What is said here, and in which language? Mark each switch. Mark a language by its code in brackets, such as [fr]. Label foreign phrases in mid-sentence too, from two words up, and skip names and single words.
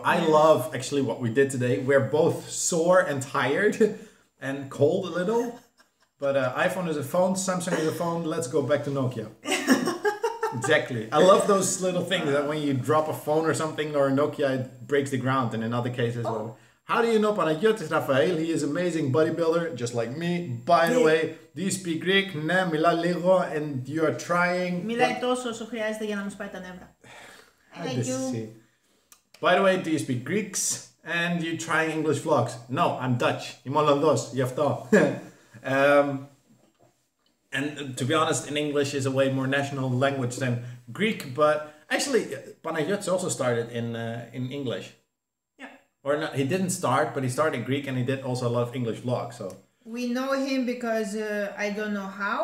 [en] I love actually what we did today. We're both sore and tired and cold a little, but iPhone is a phone, Samsung is a phone. Let's go back to Nokia. Exactly. I love those little things that when you drop a phone or something or a Nokia, it breaks the ground, and in other cases, well. How do you know Panagiotis Rafael? He is amazing bodybuilder, just like me. By the way, do you speak Greek? [el] Ναι, μιλά λίγο, [en] and you are trying. [el] Μιλάει τόσο όσο χρειάζεται για να μου σπάει τα νεύρα. [en] I like you. By the way, do you speak Greeks? And you trying English vlogs? No, I'm Dutch. [el] Είμαι Ολλανδός, γι' αυτό. [en] And to be honest, in English is a way more national language than Greek, but actually, Panagiotis also started in English. Or not, he didn't start, but he started in Greek, and he did also a lot of English vlogs. So we know him because I don't know how.